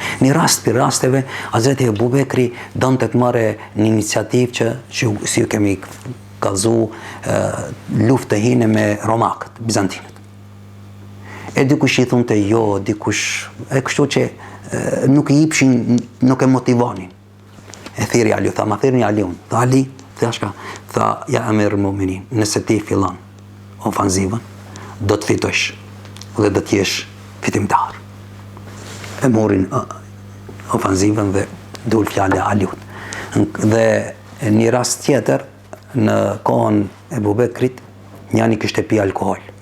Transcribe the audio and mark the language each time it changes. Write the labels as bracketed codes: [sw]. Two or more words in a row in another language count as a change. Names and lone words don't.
[sq] Në rast për rasteve, Hazreti Ebu Bekri donte të marrë një iniciativë që si kemi kallzu luftë hine me romakët, bizantinët. E dikush i thonte jo, dikush e kështu që nuk i jepshin, nuk e motivonin. E thiri Aliu, tha, ma thirrni Aliun. Tha Ali, thashka, tha, [ar] يا أمير المؤمنين, [sq] nëse ti fillon ofanzivën, do të fitosh dhe do të jesh fitimtar. E morin ofanzivën dhe dul fjale Aliut. Dhe një rast tjetër, në kohën e Ebu Bekrit, njani kishte pi alkohol.